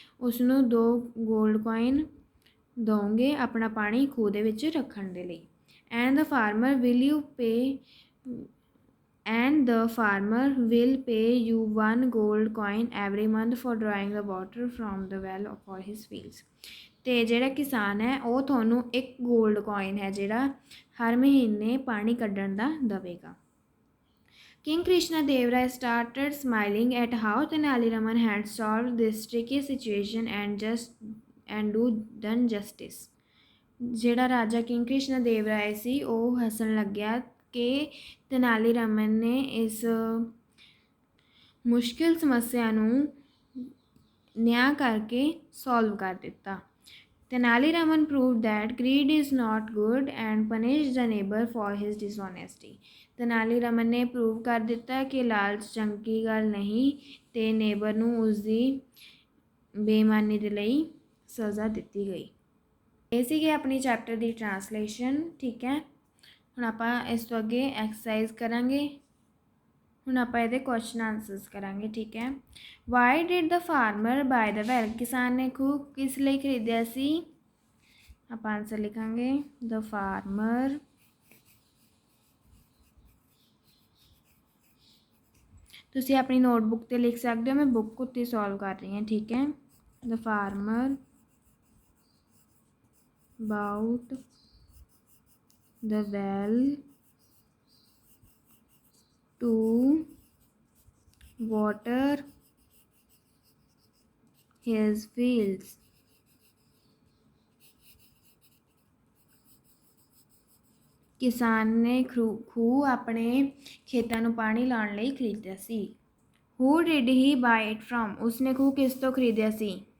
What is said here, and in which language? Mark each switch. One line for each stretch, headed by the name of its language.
Punjabi: ਉਸਨੂੰ 2 gold coin ਦੋਗੇ ਆਪਣਾ ਪਾਣੀ ਖੂਹ ਦੇ ਵਿੱਚ ਰੱਖਣ ਦੇ ਲਈ।
English: And the farmer will you pay and the farmer will pay you 1 gold coin every month for drawing the water from the well for his fields।
Punjabi: ਤੇ ਜਿਹੜਾ ਕਿਸਾਨ ਹੈ ਉਹ ਤੁਹਾਨੂੰ 1 ਗੋਲਡ ਕੋਇਨ ਹੈ ਜਿਹੜਾ ਹਰ ਮਹੀਨੇ ਪਾਣੀ ਕੱਢਣ ਦਾ ਦੇਵੇਗਾ।
English: King Krishna Dev Rai started smiling at how Tenali Raman had solved this tricky situation and done justice।
Punjabi: ਜਿਹੜਾ ਰਾਜਾ ਕਿੰਗ ਕ੍ਰਿਸ਼ਨ ਦੇਵ ਰਾਏ ਸੀ ਉਹ ਹੱਸਣ ਲੱਗਿਆ ਕਿ ਤੇਨਾਲੀ ਰਾਮਨ ਨੇ ਇਸ ਮੁਸ਼ਕਿਲ ਸਮੱਸਿਆ ਨੂੰ ਨਿਆਂ ਕਰਕੇ ਸੋਲਵ ਕਰ ਦਿੱਤਾ।
English: Tenali Raman proved that greed is not good and punished the neighbor for his dishonesty।
Punjabi: Tenali Raman ਨੇ ਪ੍ਰੂਵ ਕਰ ਦਿੱਤਾ ਕਿ ਲਾਲਚ ਚੰਗੀ ਗੱਲ ਨਹੀਂ ਤੇ ਨੇਬਰ ਨੂੰ ਉਸਦੀ ਬੇਈਮਾਨੀ ਦੇ ਲਈ ਸਜ਼ਾ ਦਿੱਤੀ ਗਈ। ਇਹ ਸੀਗੀ ਆਪਣੀ ਚੈਪਟਰ ਦੀ ਟਰਾਂਸਲੇਸ਼ਨ। ਠੀਕ ਹੈ, ਹੁਣ ਆਪਾਂ ਇਸ ਤੋਂ ਅੱਗੇ ਐਕਸਰਸਾਈਜ਼ ਕਰਾਂਗੇ। ਹੁਣ ਆਪਾਂ ਇਹਦੇ ਕੁਐਸਚਨ ਆਨਸਰਸ ਕਰਾਂਗੇ। ਠੀਕ ਹੈ,
English: Why did the farmer buy the well.
Punjabi: ਕਿਸਾਨ ਨੇ ਖੂਹ ਕਿਸ ਲਈ ਖਰੀਦਿਆ ਸੀ? ਆਪਾਂ ਆਨਸਰ ਲਿਖਾਂਗੇ ਦ ਫਾਰਮਰ ਤੁਸੀਂ ਆਪਣੀ ਨੋਟਬੁੱਕ 'ਤੇ ਲਿਖ ਸਕਦੇ ਹੋ, ਮੈਂ ਬੁੱਕ ਉੱਤੇ ਸੋਲਵ ਕਰ ਰਹੀ ਹਾਂ। ਠੀਕ ਹੈ,
English: The farmer about the well to water his fields।
Punjabi: ਕਿਸਾਨ ਨੇ ਖੂਹ ਆਪਣੇ ਖੇਤਾਂ ਨੂੰ ਪਾਣੀ ਲਾਉਣ ਲਈ ਖਰੀਦਿਆ ਸੀ।
English: Who did he buy it from?
Punjabi: ਉਸਨੇ ਖੂਹ ਕਿਸ ਤੋਂ ਖਰੀਦਿਆ ਸੀ?